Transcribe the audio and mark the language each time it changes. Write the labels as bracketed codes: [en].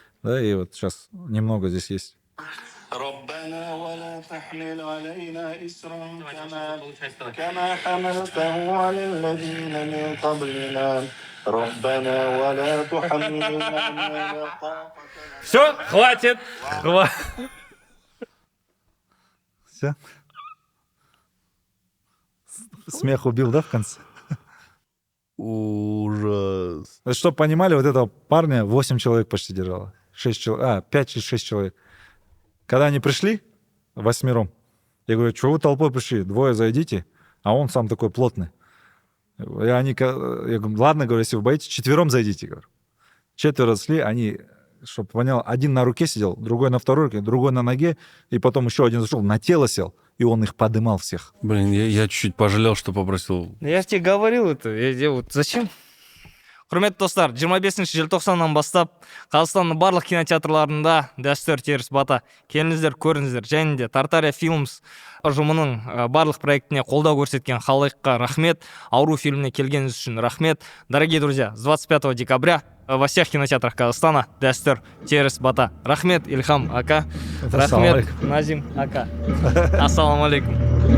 [ru] Да, и вот сейчас немного здесь есть. [ar] ربنا ولا تحمل علينا إسرا كما حملته على الذين من قبلنا ربنا ولا تحملنا ما لا طاقة لنا. [ru] Все, хватит. Все? Смех убил, да, в конце? Ужас. Чтобы понимали, вот этого парня 8 человек почти держало. 5-6 человек. Когда они пришли, 8, я говорю, что вы толпой пришли? 2 зайдите, а он сам такой плотный. Я говорю, ладно, говорю, если вы боитесь, 4 зайдите. Говорю. 4 шли, они, чтобы понял, один на руке сидел, другой на второй руке, другой на ноге, и потом еще один зашел, на тело сел, и он их подымал всех. Блин, я чуть-чуть пожалел, что попросил. Я же тебе говорил это. Зачем? [kk] Құрметті достар, 25 желтоқсаннан бастап Қазақстанның барлық кинотеатрларында дәстүр теріс бата. Келіңіздер, көріңіздер. Және де Тартария Films ұжымының барлық проектіне қолдау көрсеткен халыққа рахмет. Ауру фильміне келгеніңіз үшін рахмет. [ru] Дорогие друзья, с 25 декабря во всех кинотеатрах Казахстана дәстүр теріс бата. Рахмет, Ильхам Ака. Рахмет, Назим Ака. Ассаламу алейкум.